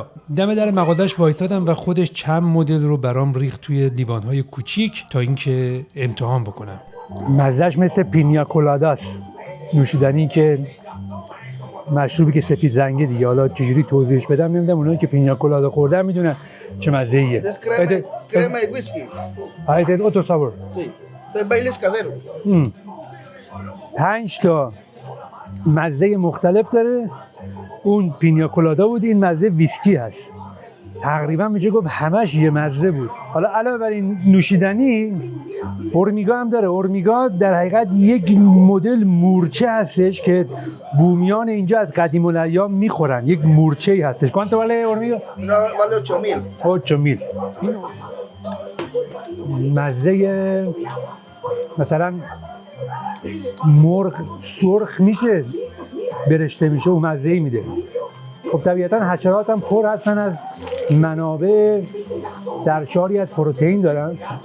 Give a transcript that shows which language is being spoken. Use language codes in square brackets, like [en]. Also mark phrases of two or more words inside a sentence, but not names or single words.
[fa] دم در مغازش وایسادم و خودش چند مدل رو برام ریخت توی لیوان‌های کوچیک تا اینکه امتحان بکنم. مزه‌اش مثل پینیا کولاداست. نوشیدنی که مشروبی که سفید رنگه دیگه، حالا چجوری توضیحش بدم نمیدونم، اونایی که پینیا کولادا خوردن میدونن چه مزه‌ایه. [es] crema y whisky. Ahí otro sabor. Sí. Este baile es casero. [fa] 5 تا مزه مختلف داره. اون پینیا کولادا بود، این مزه ویسکی هست. تقریبا میشه گفت همش یه مزه بود. حالا علاوه بر این نوشیدنی اورمیگا هم داره. اورمیگا در حقیقت یک مدل مورچه هستش که بومیان اینجا از قدیم الایام میخورن. یک مورچه‌ای هستش. [es] ¿Cuánto vale اورمیگا؟ Vale 8.000. 8.000. [fa] مزه مثلا مرغ سرخ میشه برشته میشه و مزه‌ای میده. خب طبیعتا حشرات هم پر هستن از منابع درشاری از پروتئین دارن.